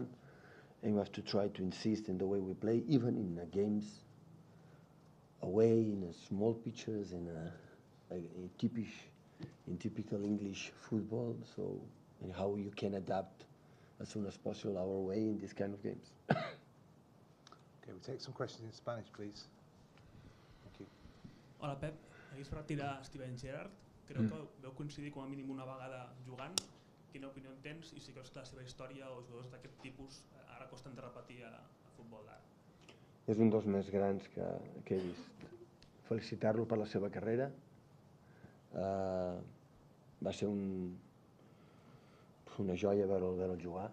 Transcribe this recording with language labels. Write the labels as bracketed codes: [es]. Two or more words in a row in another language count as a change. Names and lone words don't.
[en] And we have to try to insist in the way we play, even in the games away, in small pitches, in typical English football. So, and how you can adapt as soon as possible our way in these kind of games. Okay, we'll take some questions in Spanish, please. Thank you. [ca] Hola, Pep. Aquí es per retirar Steven Gerrard. Crec que veu coincidir com a mínim una vegada jugant. Quina opinió en tens i si creus que la seva història o jugadors d'aquest tipus ara costen de repetir a futbol d'ara? És un dels més grans que he vist. Felicitar-lo per la seva carrera. Va ser una joia veure'l jugar.